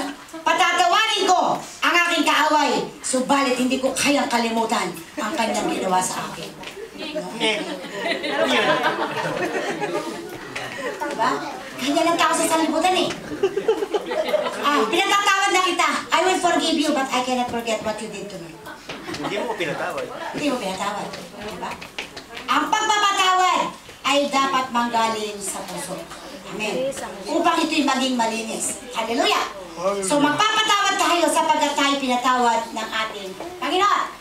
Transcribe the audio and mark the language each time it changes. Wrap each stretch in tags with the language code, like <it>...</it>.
<tl>Patatawarin ko ang aking kaaway, subalit hindi ko kayang kalimutan ang kanyang ginawa sa akin. Diba? Ganyan ang tao sa sanlibutan eh. Pinatatawad na kita.</tl> <en>I will forgive you, but I cannot forget what you did to me.</en> <tl>Hindi mo pinatawad. Hindi mo pinatawad. Diba? Ang pagpapatawad ay dapat manggaling sa puso. Amen. Upang ito'y maging malinis. Hallelujah! So magpapatawad tayo sapagkat tayo pinatawad ng ating Panginoon.</tl>